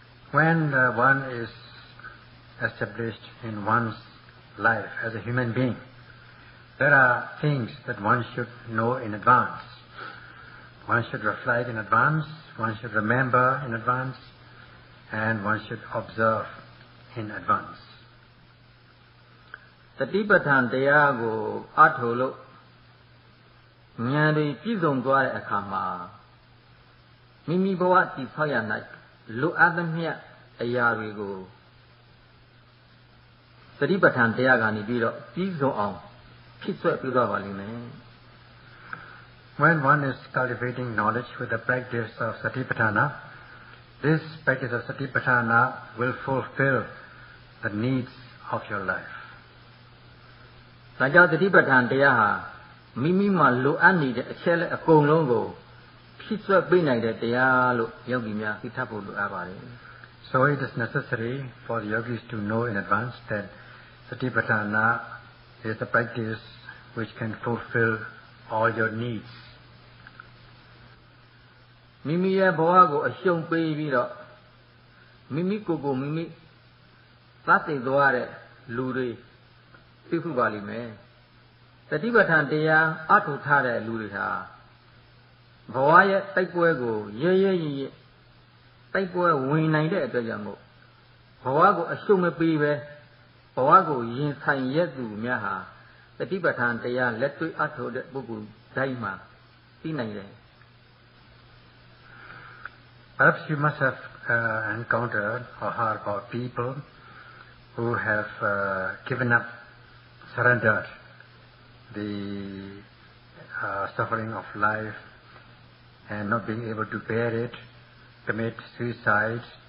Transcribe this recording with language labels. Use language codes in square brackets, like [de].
[en] When one is established in one's life as a human being, there are things that one should know in advance. one should reflect in advance, one should remember in advance, and one should observe in advance. [my] တတိပဋ္ဌာန်တရားကိုအထုလို့ဉာဏ်တွေပြည့်စုံသွားတဲ့အခါမှာမိမိဘဝတည်ဆောက်ရ၌လိုအပ်သမျှအရာတွေကိုတတိပဋ္ဌာန်တရားကနေပြီးတော့ပြည့်စုံအောင်ဖြစ်ဆွဲပြသွားပါလိမ့်မယ် [en] When one is cultivating knowledge with the practice of Satipatthana, this practice of Satipatthana will fulfill the needs of your life. [my] ဒါကြောင့်တတိပဋ္ဌာန်တရားဟာမိမိမှာလိုအပ်နေတဲ့အချက်လက်အကုန်လုံးကိုဖြစ်ဆွဲပေးနိုင်တဲ့တရားလို့ယောဂီများသိထားဖို့လိုအပ်ပါတယ် [en] So it is necessary for the yogis to know in advance that Satipatthana is the practice which can fulfill all your needs. [my] မိမိရဲ့ဘဝကိုအရှုံးပေးပြီးတော့မိမိကိုယ်ကိုမိမိသတ်သိသွားတဲ့လူတွေသိဖို့ပါလိမ့်မယ်တတိပဋ္ဌာန်တရားအထုထားတဲ့လူတွေဟာဘဝရဲ့တိုက်ပွဲကိုရဲရဲရင့်တိုက်ပွဲဝင်နိုင်တဲ့အတွက်ကြောင့်မို့ဘဝကိုအရှုံးမပေးပဲဘဝကိုရင်ဆိုင်ရက်သူများဟာတတိပဋ္ဌာန်တရားလက်တွေ့အထုတဲ့ပုဂ္ဂိုလ်တိုင်းမှာသိနိုင်တယ် [en] Perhaps you must have encountered or heard about people who have given up, surrendered the suffering of life and not being able to bear it, commit suicide.